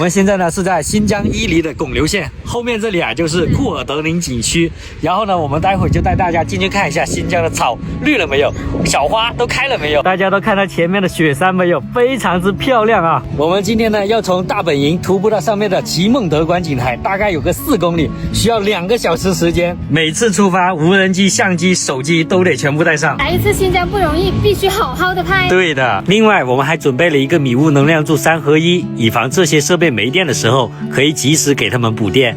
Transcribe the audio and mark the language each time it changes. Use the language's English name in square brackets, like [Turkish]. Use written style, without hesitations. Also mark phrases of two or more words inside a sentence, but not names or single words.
[Chinese] 我们现在呢是在新疆伊犁的拱流县，后面这里啊就是库尔德宁景区。然后呢，我们待会就带大家进去看一下新疆的草绿了沒有，小花都開了沒有。大家都看到前面的雪山沒有，非常之漂亮啊。我們今天呢要從大本營徒步到上面的奇夢德觀景台，大概有個4公里，需要2個小時時間。每次出發，無人機、相機、手機都得全部帶上。來一次新疆不容易，必須好好的拍。對的。另外，我們還準備了一個米物能量柱3合1，以防這些設備沒電的時候，可以及時給他們補電。